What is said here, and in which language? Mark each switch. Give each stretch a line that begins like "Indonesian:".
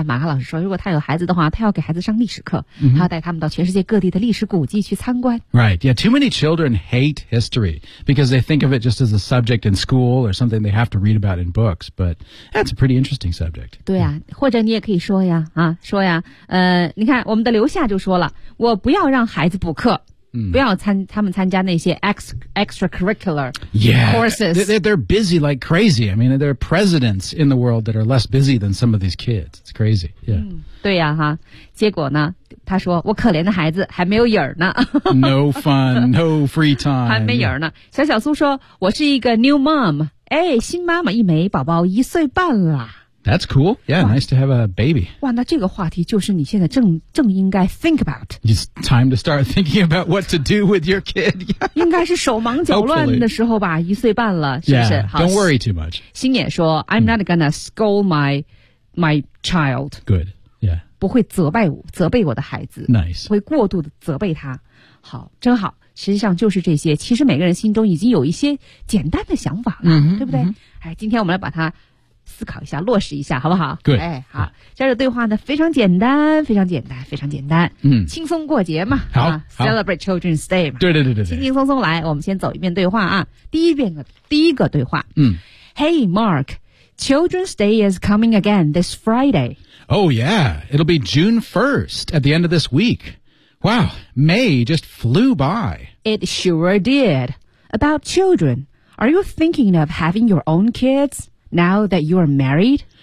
Chinese: 看马克老师说如果他有孩子的话他要给孩子上历史课、 mm-hmm. 他要带他们到全世界各地的历史古迹去参观。
English: Right, yeah, too many children hate history because they think of it just as a subject in school or something they have to read about in books, but that's a pretty interesting subject.
Chinese: 对啊、或者你也可以说呀、说呀、你看我们的刘夏就说了我不要让孩子补课。不要他们参加那些
English: extracurricular courses. Yeah, they're busy like crazy. I mean, there are presidents in the world that are less busy than some of these kids. It's crazy. Yeah.
Chinese: 对呀、哈。结果呢他说我可怜的孩子还没有影儿呢。
English: No fun, no free time.
Chinese: 还没影儿呢。小小苏说我是一个
English: new mom.
Chinese: 哎新妈妈一枚宝宝一岁半了。
English: That's cool. Yeah, nice to have a baby.
Chinese: 哇，那这个话题就是你现在正应该
English: think about. It's time to start thinking about what to do with your kid.
Chinese: 应该是手忙脚乱的时候吧，一岁半了，是不是？
English: Yeah, don't worry too much.
Chinese: 星野说
English: I'm not gonna scold my child. Good, yeah.
Chinese: 不会责备我的孩子。
English: Nice.
Chinese: 会过度的责备他。好，真好。实际上就是这些，其实每个人心中已经有一些简单的想法了，对不对？哎，今天我们来把它思考一下，落实一下，好不好？对，哎，好。这样的对话呢，非常简单，非常简单，非常简单。嗯，轻松过节嘛，好
English: ，Celebrate Children's Day 嘛。
Chinese: 对对对对，轻轻松松来。我们先走一遍对话啊，第一个对话。嗯
English: ，Hey Mark, Children's Day is coming again this Friday. Oh yeah, it'll be June 1st at the end of this week. Wow, May just flew by. It sure did. About children, are you thinking of having your own kids now that you're married?